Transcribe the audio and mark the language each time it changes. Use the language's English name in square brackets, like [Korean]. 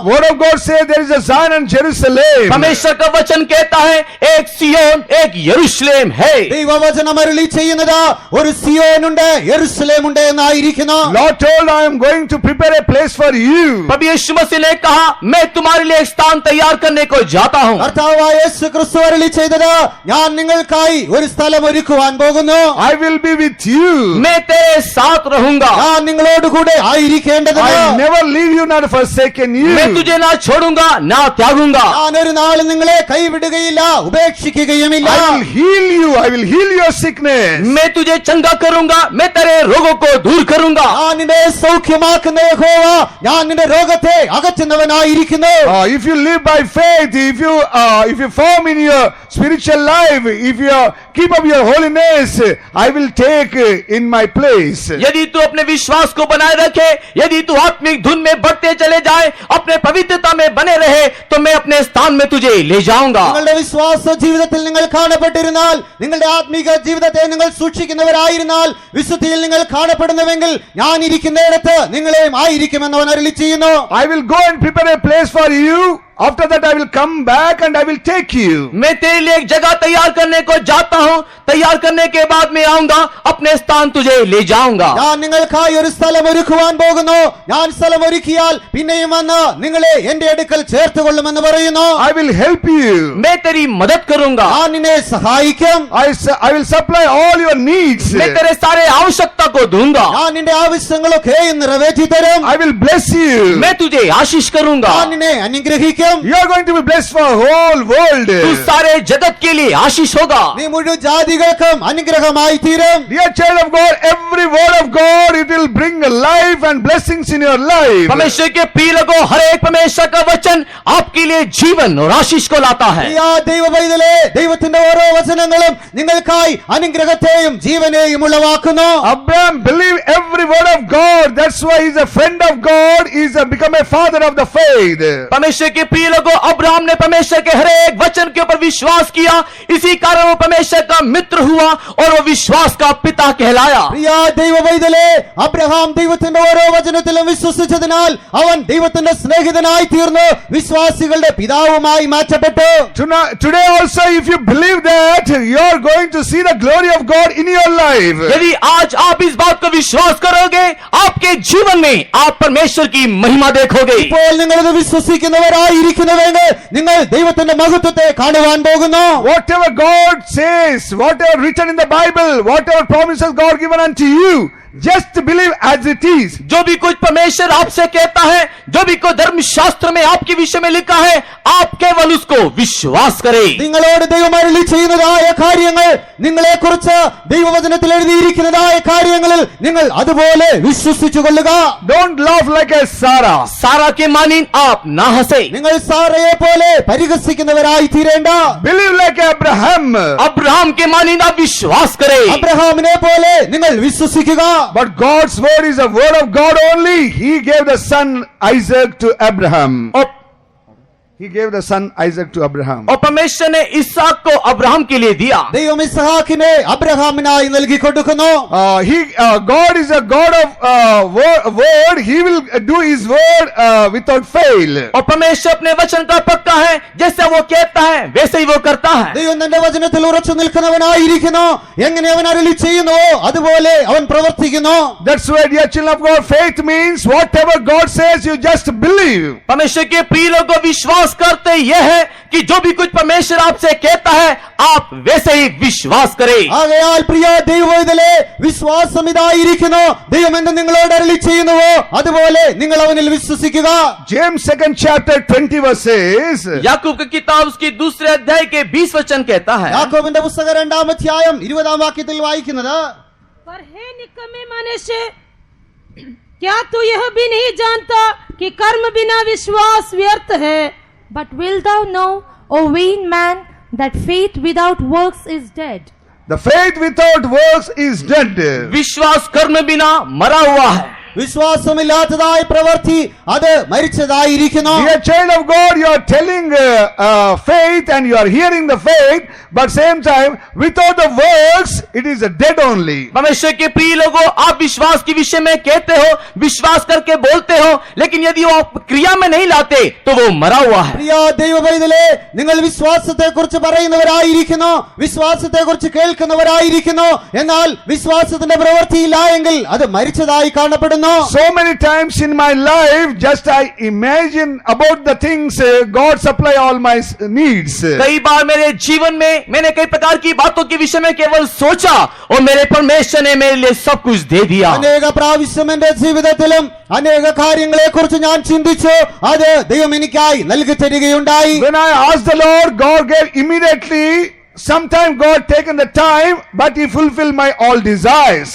[English] Word of God says there is a Zion and Jerusalem. [Hindi] परमेश्वर का वचन कहता है एक सियोन एक यरूशलेम है. [Malayalam] ദൈവവചനം അരുളി ചെയ്യുന്നത് ഒരു സിയോനുണ്ട് യെരൂശലേമുണ്ട് എന്നായിരിക്കുന്നു. [English] Lord told, I am going to prepare a place for you. [Hindi] प्रभु यीशु मसीह ने कहा मैं तुम्हारे लिए एक स्थान तैयार करने को जाता हूँ. [Malayalam] കർത്താവായ യേശു ക്രിസ്തു അരുളി ചെയ്തത് ഞാൻ നിങ്ങൾക്കായി ഒരു സ്ഥലം ഒരുക്കുവാൻ പോകുന്നു. [English] I will be with you. [Hindi] मैं तेरे साथ रहूंगा. [Malayalam] ഞാൻ നിങ്ങളോട് കൂടെ ആയിരിക്കേണ്ടതിന് [English] I will never leave you nor forsaken [Hindi] मैं [English] you. [Hindi] तुझे ना छोड़ूंगा ना त्यागूंगा. [Malayalam] ഞാൻ ഒരു നാളും നിങ്ങളെ കൈവിടുകയില്ല ഉപേക്ഷിക്കുകയുമില്ല. [English] I will heal you. I will heal your sickness. [Hindi] मैं तुझे चंगा करूंगा. मैं तेरे रोगों को दूर करूंगा. [Malayalam] ഞാൻ നിന്നെ സൗഖ്യമാക്കുന്ന യഹോവ ഞാൻ നിന്റെ രോഗത്തെ അകറ്റുന്നവനായിരിക്കുന്നു. [English] If you live by faith, if you form in your spiritual life, if you keep up your holiness, I will take in my place. [Hindi] यदि तू अपने विश्वास को बनाए रखे, यदि तू आत्मिक धुन में बढ़ते चले जाए, अपने पवित्रता में बने रहे, तो मैं अपने स्थान में तुझे ले जाऊंगा. [Malayalam] നിങ്ങളുടെ വിശ്വാസ ജീവിതത്തിൽ നിങ്ങൾ കാണപ്പെട്ടിരുന്നാൽ, നിങ്ങളുടെ ആത്മീക ജീവിതത്തെ നിങ്ങൾ സൂക്ഷിക്കുന്നവരായിരുന്നാൽ, വിശുദ്ധിയിൽ നിങ്ങൾ കാണപ്പെടുന്നുവെങ്കിൽ ഞാൻ ഇരിക്കുന്നിടത്ത് നിങ്ങളെയും ആയിരിക്കുമെന്ന് അവൻ അരുളി ചെയ്യുന്നു. [English] I will go and prepare a place for you. After that I will come back and I will take you. [Hindi] मैं तेरे लिए एक जगह तैयार करने को जाता हूँ. तैयार करने के बाद मैं आऊंगा, अपने स्थान तुझे ले जाऊंगा. [Malayalam] ഞാൻ നിങ്ങൾക്കായി ഒരു സ്ഥലം ഒരുക്കുവാൻ പോകുന്നു. ഞാൻ സ്ഥലം ഒരുക്കിയാൽ പിന്നെയും വന്ന് നിങ്ങളെ എന്റെ അടുക്കൽ ചേർത്തുകൊള്ളുമെന്ന് പറയുന്നു. [English] I will help you. [Hindi] मैं तेरी मदद करूंगा. [Malayalam] ഞാൻ നിന്നെ സഹായിക്കും. [English] I will supply all your needs. [Hindi] मैं तेरे सारे आवश्यकता को दूंगा. [Malayalam] ഞാൻ നിന്റെ ആവശ്യങ്ങളൊക്കെ നിറവേറ്റി തരും. [English] I will bless you. [Hindi] मैं तुझे आशीष करूंगा. [Malayalam] ഞാൻ നിന്നെ അനുഗ്രഹിക്കും. [English] You are going to be blessed for whole world. [Hindi] तू सारे जगत के लिए आशीष होगा. [Malayalam] നീ മുഴുവൻ ജാതികൾക്കും അനുഗ്രഹമായി തീരും. [English] Dear child of God, every word of God, it will bring life and blessings in your life. [Hindi] परमेश्वर के प्रिय लोगों, हर एक परमेश्वर का वचन आपके लिए जीवन और आशीष को लाता है. [Malayalam] പ്രിയ ദൈവപൈതലേ, ദൈവത്തിന്റെ ഓരോ വചനങ്ങളും നിങ്ങൾക്കായി അനുഗ്രഹത്തെയും ജീവനെയും ഉളവാക്കുന്നു. [English] Abraham believed every word of God. That's why he's a friend of God. He's become a father of the faith. [Hindi] परमेश्वर के प्रिय लोगों, अब्राहम ने परमेश्वर के हर एक वचन के ऊपर विश्वास किया, इसी कारण वो परमेश्वर का मित्र हुआ और वो विश्वास का पिता कहलाया. [Malayalam] പ്രിയ ദൈവപൈതലേ, അബ്രഹാം ദൈവത്തിന്റെ ഓരോ വചനത്തിലും വിശ്വസിച്ചതിനാൽ അവൻ ദൈവത്തിന്റെ സ്നേഹിതനായി തീർന്നു, വിശ്വാസികളുടെ പിതാവുമായി മാറ്റപ്പെട്ടു. [English] Today also, if you believe that, you are going to see the glory of God in your life. [Hindi] यदि आज आप इस बात को विश्वास करोगे, आपके जीवन में आप परमेश्वर की महिमा देखोगे. [Malayalam] ഇപ്പോൾ നിങ്ങളിത് വിശ്വസിക്കുന്നവരായിരിക്കുന്നുവെങ്കിൽ നിങ്ങൾ ദൈവത്തിന്റെ മഹത്വത്തെ കാണുവാൻ പോകുന്നു. [English] Whatever God says, whatever written in the Bible, whatever promises God given unto you, just believe as it is. [Hindi] जो भी कुछ परमेश्वर आपसे कहता है, जो भी कोई धर्मशास्त्र में आपके विषय में लिखा है, आप केवल उसको विश्वास करें. [Malayalam] നിങ്ങളോട് ദൈവം അരുളി ചെയ്യുന്നതായ കാര്യങ്ങൾ, നിങ്ങളെക്കുറിച്ച് ദൈവവചനത്തിൽ എഴുതിയിരിക്കുന്നതായ കാര്യങ്ങളിൽ നിങ്ങൾ അതുപോലെ വിശ്വസിച്ചു കൊള്ളുക. [English] Don't laugh like a Sarah. [Hindi] सारा के मानिन आप ना हंसे. [Malayalam] നിങ്ങൾ സാറയെ പോലെ പരിഹസിക്കുന്നവരായി തീരേണ്ട. [English] Believe like Abraham. [Hindi] अब्राहम के मानिन आप विश्वास करें. [Malayalam] അബ്രഹാമിനെ പോലെ നിങ്ങൾ വിശ്വസിക്കുക. [English] But God's word is a word of God only. He gave the son Isaac to Abraham. He gave the son Isaac to Abraham. [Hindi] और परमेश्वर ने इसहाक को अब्राहम के लिए दिया. [Malayalam] ദൈവം ഇസ്ഹാക്കിനെ അബ്രഹാമിനായി നൽകി കൊടുക്കുന്നു. [English] God is a God of word. He will do His word without fail. [Hindi] और परमेश्वर अपने वचन का पक्का है, जैसे वो कहता है वैसे ही वो करता है. [Malayalam] ദൈവം തന്റെ വചനത്തിൽ ഉറച്ചു നിൽക്കുന്നവനായിരിക്കുന്നു. എങ്ങനെ അവൻ അരുളി ചെയ്യുന്നുവോ അതുപോലെ അവൻ പ്രവർത്തിക്കുന്നു. [English] That's why, dear children of God, faith means whatever God says, you just believe. [Hindi] परमेश्वर के प्रिय लोगों, विश्वास करते यह है कि जो भी कुछ परमेश्वर आपसे कहता है, आप वैसे ही विश्वास करें. [Malayalam] ആകയാൽ പ്രിയ ദൈവവേദലേ, വിശ്വാസം ഇതായിരിക്കുന്നു. ദൈവം എന്ത് നിങ്ങളോട് അരുളി ചെയ്യുന്നുവോ അതുപോലെ നിങ്ങൾ അവനിൽ വിശ്വസിക്കുക. [English] James 2nd chapter 20 verse says, [Hindi] याकूब की किताब उसकी दूसरे अध्याय के 20 वचन कहता है, [Malayalam] യാക്കോബിന്റെ പുസ്തകം 2-ാം അധ്യായം 20-ാം വാക്യത്തിൽ വായിക്കുന്നത്, [Hindi] पर हे निकम्मे मनुष्य, क्या तू यह भी नहीं जानता कि कर्म बिना विश्वास व्यर्थ है. [English] But wilt thou know, O vain man, that faith without works is dead? the faith without works is dead. [Hindi] विश्वास कर्म बिना मरा हुआ है. [Malayalam] വിശ്വാസമില്ലാത്തതായ പ്രവൃത്തി അത് മരിച്ചതായിരിക്കുന്നു. [English] Dear child of God, you are telling faith and you are hearing the faith, but same time without the works it is a dead only. [Hindi] परमेश्वर के प्रिय लोगों, आप विश्वास के विषय में कहते हो, विश्वास करके बोलते हो, लेकिन यदि वो आप क्रिया में नहीं लाते तो वो मरा हुआ है. [Malayalam] പ്രിയ ദൈവവേദലേ, നിങ്ങൾ വിശ്വാസത്തെ കുറിച്ച് പറയുന്നവരായിരിക്കുന്നു, വിശ്വാസത്തെ കുറിച്ച് കേൾക്കുന്നവരായിരിക്കുന്നു. എന്നാൽ വിശ്വാസത്തിന്റെ പ്രവൃത്തിയില്ല എങ്കിൽ അത് മരിച്ചതായി കാണപ്പെടുന്നു. [English] So many times in my life, just I imagine about the things God supply all my needs. [Hindi] कई बार मेरे जीवन में मैंने कई प्रकार की बातों के विषय में केवल सोचा और मेरे परमेश्वर ने मेरे लिए सब कुछ दे दिया. [Malayalam] അനേക പ്രാവശ്യം എന്റെ ജീവിതത്തിലും അനേക കാര്യങ്ങളെ കുറിച്ച് ഞാൻ ചിന്തിച്ചു. അത് ദൈവം എനിക്കായി നൽകി തരികയുണ്ടായി. [English] When I asked the Lord, God gave immediately. Sometimes God taken the time, but He fulfilled my all desires.